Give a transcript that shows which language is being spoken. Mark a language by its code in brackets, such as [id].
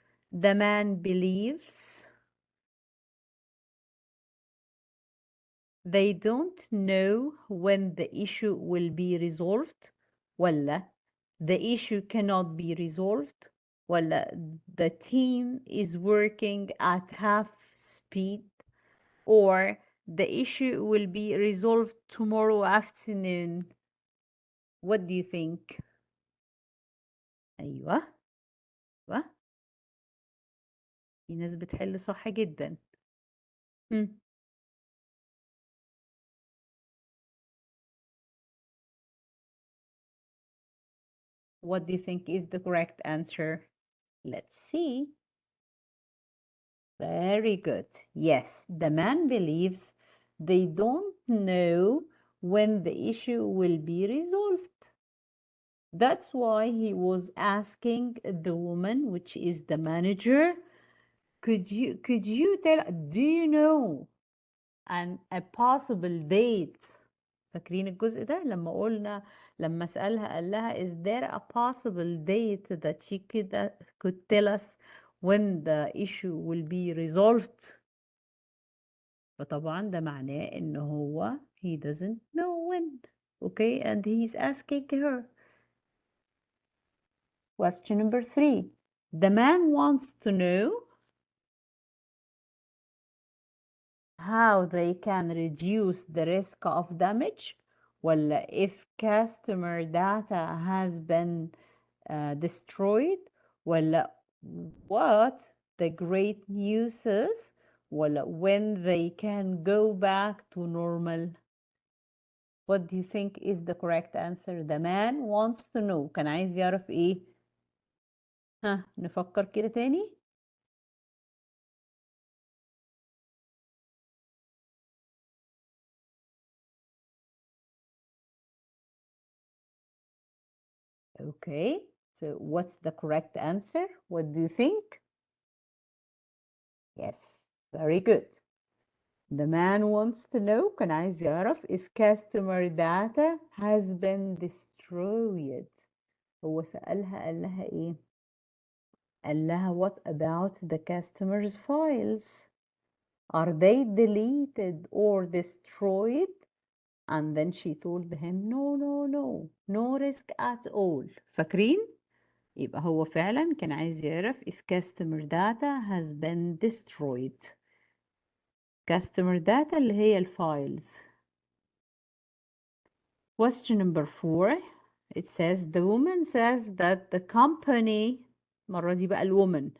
[en] The man believes they don't know when the issue will be resolved ولا the issue cannot be resolved ولا the team is working at half speed or the issue will be resolved tomorrow afternoon. What do you think? [ar] أيوة أيوة في ناس بتحل صح جدا. [en] What do you think is the correct answer? Let's see. Very good. Yes, the man believes they don't know when the issue will be resolved. That's why he was asking the woman, which is the manager, could you tell, do you know a possible date? [ar] فاكرين الجزء ده لما سألها قال لها [en] is there a possible date that she could tell us when the issue will be resolved? [ar] فطبعا ده معناه ان هو [en] he doesn't know when. Okay, and he's asking her. Question number 3. The man wants to know how they can reduce the risk of damage ولا if customer data has been destroyed ولا what the great news is ولا when they can go back to normal. What do you think is the correct answer? The man wants to know. [ar] كان عايز يعرف ايه؟ نفكر كده تاني. [en] Okay, so what's the correct answer? What do you think? Yes, very good. The man wants to know, [ar] كان عايز يعرف [en] if customer data has been destroyed. [ar] هو سألها قال لها ايه؟ قال لها [en] what about the customer's files? Are they deleted or destroyed? And then she told him no risk at all. [ar] فاكرين؟ يبقى هو فعلا كان عايز يعرف [en] if customer data has been destroyed. customer data [ar] اللي هي الفايلز. [en] Question number 4. It says the woman says that the company [ar] المرة دي بقى [en] الwoman.